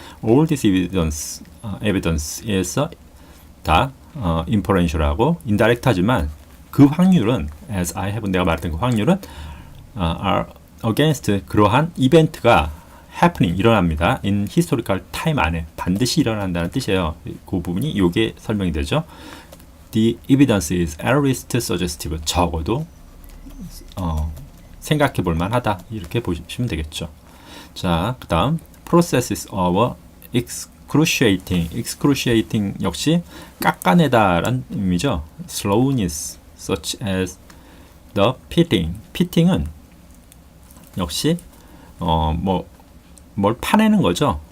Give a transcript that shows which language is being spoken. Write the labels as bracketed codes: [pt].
[en] All this evidence is [ko] 다 inferential하고 indirect하지만 그 확률은 [en] as I have, [ko] 내가 말했던 그 확률은 [en] are against, [ko] 그러한 이벤트가 happening, 일어납니다. [en] in historical time [ko] 안에 반드시 일어난다는 뜻이에요. 그 부분이 요게 설명이 되죠. [en] The evidence is at least suggestive. [ko] 적어도 생각해 볼 만하다. 이렇게 보시면 되겠죠. 자, 그 다음 [en] processes of excruciating [ko] 역시 깎아내다라는 의미죠. [en] slowness such as the pitting은 [ko] 역시 뭘 파내는 거죠.